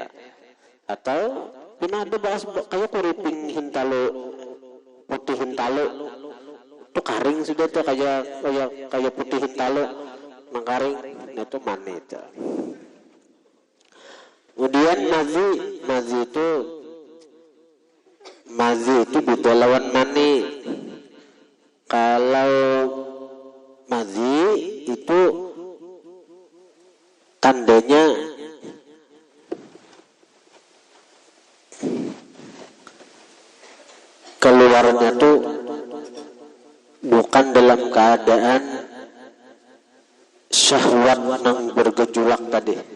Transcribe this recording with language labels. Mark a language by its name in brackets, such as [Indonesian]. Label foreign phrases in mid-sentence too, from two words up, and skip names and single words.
[Banjar] Atau pina ada bahas kaya kuriping hintalu putih hintalu itu karing sudah tuh kaya putih hintalu nang karing, itu mana itu. [Indonesian] Kemudian mazi itu beda lawan mani. Kalau mazi itu tandanya keluarnya tuh bukan dalam keadaan syahwat yang bergejolak tadi.